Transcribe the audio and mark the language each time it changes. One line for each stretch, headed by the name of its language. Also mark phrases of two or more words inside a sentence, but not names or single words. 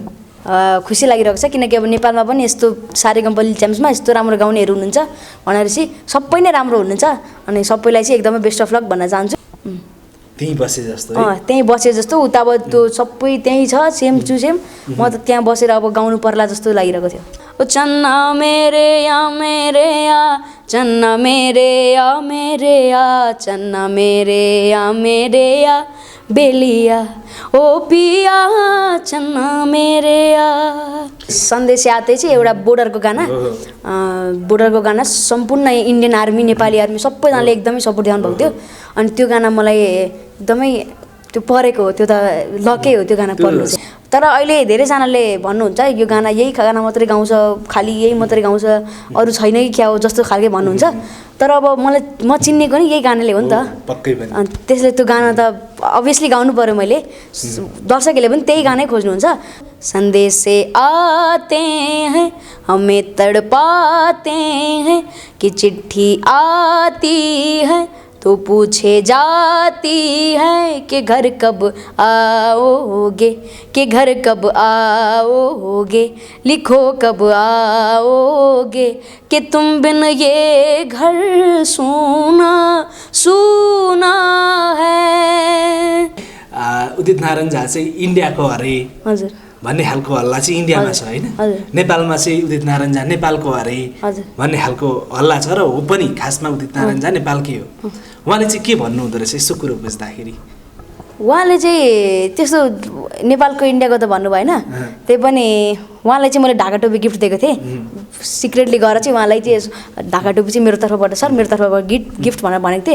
Nepali: खुसी लागिरहेको छ किनकि अब नेपालमा पनि यस्तो सारेगमप लिटल च्याम्प्समा यस्तो राम्रो गाउनेहरू हुनुहुन्छ भनेपछि सबै नै राम्रो हुनुहुन्छ अनि सबैलाई चाहिँ एकदमै
English: best of luck
Nepali: भन्न चाहन्छु। त्यहीँ बसे जस्तो त्यहीँ बसे जस्तो उता अब त्यो सबै त्यहीँ छ
English: same to same.
Nepali: म त त्यहाँ बसेर अब गाउनु पर्ला जस्तो लागिरहेको थियो।
Hindi: ओ चन्ना मेरे या चन्ना मेरे या चन्ना मेरे या बेलिया ओ पिया चन्ना मेरे या।
Nepali: सन्देश यात्रै चाहिँ एउटा बोर्डरको गाना सम्पूर्ण
English: Indian Army
Nepali: नेपाली आर्मी सबैजनाले एकदमै सपोर्ट दिनुभएको थियो अनि त्यो गाना मलाई एकदमै त्यो परेको हो, त्यो त लकै हो त्यो गाना पर्नु चाहिँ। तर अहिले धेरैजनाले भन्नुहुन्छ यो गाना यही गाना मात्रै गाउँछ, खालि यही मात्रै गाउँछ, अरू छैन कि क्या हो जस्तो खालके भन्नुहुन्छ। तर अब म चिन्नेको नि यही गानाले हो नि त, अनि त्यसले त्यो गाना त अभियसली गाउनु पऱ्यो मैले। दर्शकहरूले पनि त्यही गानै खोज्नुहुन्छ।
Hindi: संदेश से आते हैं हमें तड़पाते हैं कि चिट्ठी आती है तो पूछे जाती है कि घर कब आओगे, कि घर कब आओगे, लिखो कब आओगे, कि तुम बिन ये घर सूना सूना है।
Nepali: उदित नारायण झा चाहिँ इन्डियाको हरे हजुर भन्ने खालको हल्ला चाहिँ इन्डियामा छ होइन, नेपालमा चाहिँ उदित नारायण झा नेपालको हरे भन्ने खालको हल्ला छ र हो पनि खासमा उदित नारायण झा नेपालकै हो। उहाँले चाहिँ के भन्नुहुँदो रहेछ यसो कुरो बुझ्दाखेरि? उहाँले चाहिँ त्यस्तो नेपालको इन्डियाको त भन्नु भएन, त्यही पनि उहाँलाई चाहिँ मैले ढाका टोपी गिफ्ट दिएको थिएँ सिक्रेटली गएर चाहिँ उहाँलाई चाहिँ ढाका टोपी चाहिँ मेरो तर्फबाट सर मेरो तर्फबाट गिफ्ट भनेर भनेको थिएँ।